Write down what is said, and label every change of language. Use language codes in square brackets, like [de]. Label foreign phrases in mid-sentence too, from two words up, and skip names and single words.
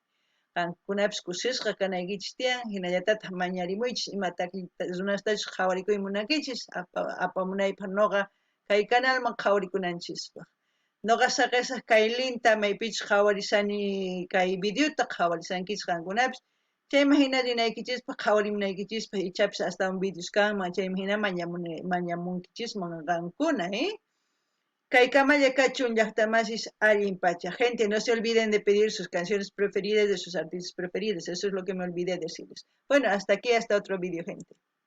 [qu] Qankunapis kusisqa kanaykichis tiyan hinallatataq mañarimuychis imataki runastachus qhawarikuy munankichis apamunaypaq noqa kay canalman qhawarikunanchispaq. Noqa saqisaq kay linta maypichus qhawarisani kay videota qhawarisankichis qankunapis chayman hina rinaykichispa qhawarimunaykichispa ichapis [es] hasta un videos [qu] kanman chayman hina mañamunkichisman qankuna, Kaikama yakachun llaqtamasis allin pacha. [es] Gente, no se olviden de pedir sus canciones preferidas de sus artistas preferidos. Eso es lo que me olvidé decirles. Bueno, hasta aquí, hasta otro vídeo, gente.